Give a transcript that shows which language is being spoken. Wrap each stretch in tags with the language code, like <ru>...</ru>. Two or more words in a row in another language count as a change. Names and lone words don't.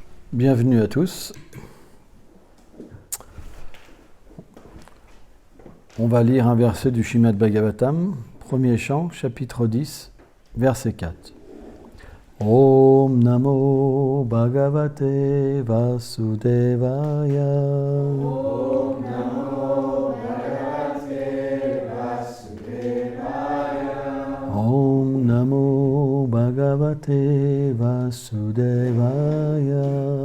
<fr>Bienvenue à tous. On va lire un verset du Srimad Bhagavatam, premier chant, chapitre 10, verset 4.</fr> <sa>Om Namo Bhagavate Vasudevaya. Om Namo Bhagavate Vasudevaya. Om Namo Bhagavate Vasudevaya.</sa>